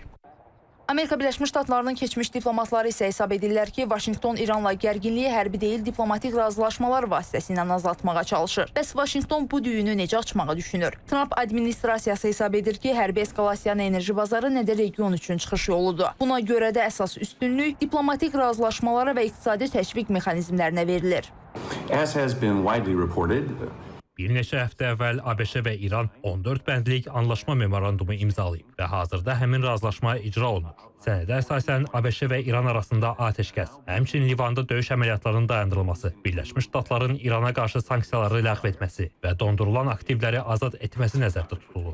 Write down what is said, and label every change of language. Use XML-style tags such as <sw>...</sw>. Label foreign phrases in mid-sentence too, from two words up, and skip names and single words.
<az>Amerika Birləşmiş Ştatlarının keçmiş diplomatları isə hesab edirlər ki, Vaşinqton İranla gərginliyi hərbi deyil, diplomatik razılaşmalar vasitəsilə azaltmağa çalışır. Bəs Vaşinqton bu düyünü necə açmağı düşünür? Trump administrasiyası hesab edir ki, hərbi eskalasiyanın enerji bazarı nə də region üçün çıxış yoludur. Buna görə də əsas üstünlük diplomatik razılaşmalara və iqtisadi təşviq mexanizmlərinə verilir.</az> <en>As has been widely reported,</en> <az>Bir neçə həftə əvvəl ABŞ və İran 14 bəndlik anlaşma memorandumu imzalayıb və hazırda həmin razılaşma icra olunur. Sənədə əsasən ABŞ və İran arasında atəşkəs, həmçinin Livanda döyüş əməliyyatlarının dayandırılması, Birləşmiş Ştatların İrana qarşı sanksiyaları ləğv etməsi və dondurulan aktivləri azad etməsi nəzərdə tutulur.</az>